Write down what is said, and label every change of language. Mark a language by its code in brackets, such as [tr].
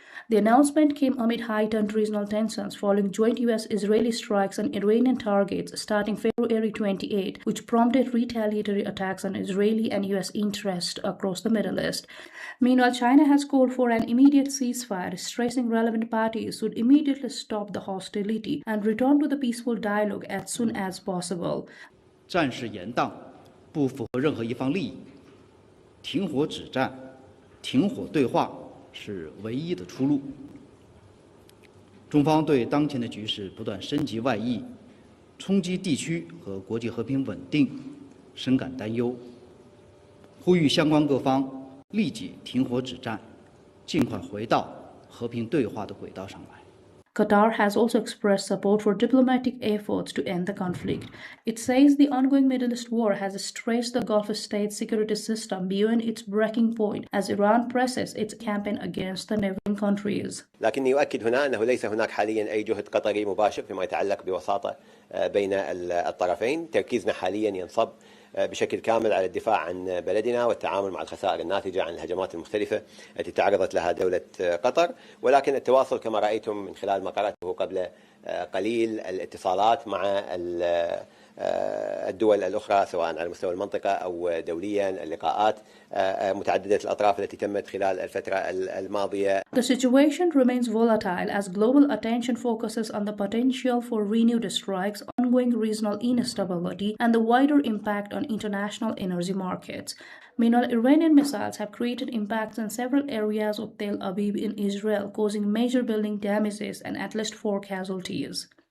[en] The announcement came amid heightened regional tensions following joint U.S.-Israeli strikes on Iranian targets starting February 28, which prompted retaliatory attacks on Israeli and U.S. interests across the Middle East. Meanwhile, China has called for an immediate ceasefire, stressing relevant parties should immediately stop the hostility and return to the peaceful dialogue as soon as possible. [zh] 战事延宕，不符合任何一方利益，停火止战，停火对话是唯一的出路。中方对当前的局势不断升级外溢，冲击地区和国际和平稳定深感担忧，呼吁相关各方立即停火止战，尽快回到和平对话的轨道上来。 [en] Qatar has also expressed support for diplomatic efforts to end the conflict. It says the ongoing Middle East war has stressed the Gulf state security system beyond its breaking point as Iran presses its campaign against the neighboring countries. [ar] لكني أؤكد هنا أنه ليس هناك حاليا أي جهد قطري مباشر فيما يتعلق بوساطة بين الطرفين. تركيزنا حاليا ينصب بشكل كامل على الدفاع عن بلدنا والتعامل مع الخسائر الناتجة عن الهجمات المختلفة التي تعرضت لها دولة قطر، ولكن التواصل كما رأيتم من خلال ما قرأته قبل قليل، الاتصالات مع الدول الأخرى سواء على مستوى المنطقة أو دوليا، اللقاءات متعددة الأطراف التي تمت خلال الفترة الماضية. [en] The situation remains volatile as global attention focuses on the potential for renewed strikes, ongoing regional instability, and the wider impact on international energy markets. Meanwhile, Iranian missiles have created impacts in several areas of Tel Aviv in Israel, causing major building damages and at least 4 casualties.